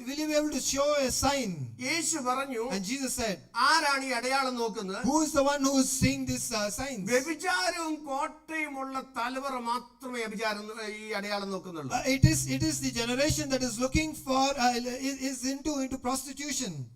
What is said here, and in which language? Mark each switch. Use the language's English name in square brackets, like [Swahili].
[English] Will you be able to show a sign? [Malayalam] യേശു പറഞ്ഞു, [English] And Jesus said, [Malayalam] ആരാണ് ഈ അടയാളം നോക്കുന്നത്? [English] who is the one who is seeing this signs? [Malayalam] വ്യഭിചാരവും കോട്ടയുമുള്ള തലമുറ മാത്രമേ ഈ അടയാളം നോക്കുന്നുള്ളൂ. [English] It is the generation that is looking for is into prostitution.